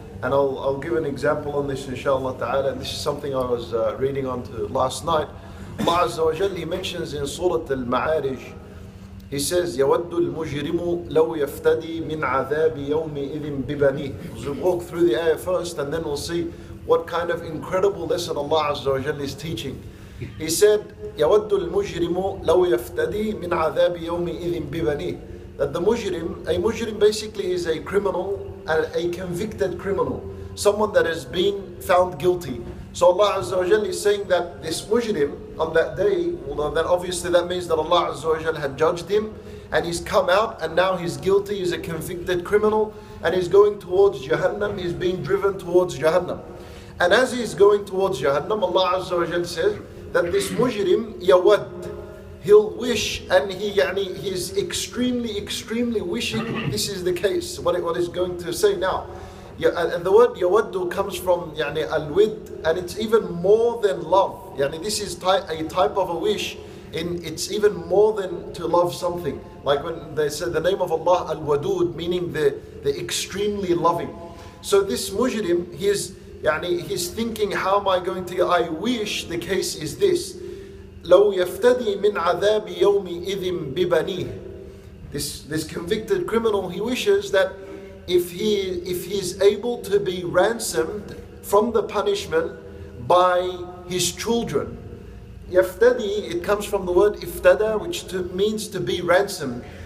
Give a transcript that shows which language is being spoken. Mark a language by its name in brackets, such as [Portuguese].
[English] And I'll give an example on this inshallah ta'ala. This is something I was reading on to last night. Allah Azza wa Jal, He mentions in Surah Maarij, He says, [Arabic] يَوَدُّ الْمُجْرِمُ لَوْ يَفْتَدِي مِنْ عَذَابِ يَوْمِئِذٍ بِبَنِيهِ. [English] We'll walk through the ayah first and then we'll see what kind of incredible lesson Allah Azza wa Jal is teaching. He said, [Arabic] يَوَدُّ الْمُجْرِمُ لَوْ يَفْتَدِي مِنْ عَذَابِ يَوْمِئِذٍ بِبَنِيهِ. [English] That the mujrim basically is a criminal, and a convicted criminal, someone that has been found guilty. So Allah Azza wa Jal is saying that this mujrim on that day, although that obviously that means that Allah Azza wa Jal had judged him and he's come out and now he's guilty, he's a convicted criminal and he's going towards Jahannam, he's being driven towards Jahannam. And as he's going towards Jahannam, Allah Azza wa Jal says that this mujrim yawad, he'll wish, and he's extremely wishing this is the case, what is going to say now. And the word yawaddu comes from al-wid, and it's even more than love. This is a type of a wish, it's even more than to love something. Like when they say the name of Allah, al-wadud, meaning the extremely loving. So this mujrim, he's thinking, how am I going to, I wish the case is this. [Arabic] لو يفتدي من عذاب يومئذ ببنيه. [English] This convicted criminal, he wishes that if he's able to be ransomed from the punishment by his children. Yaftadi, it comes from the word iftada, which means to be ransomed.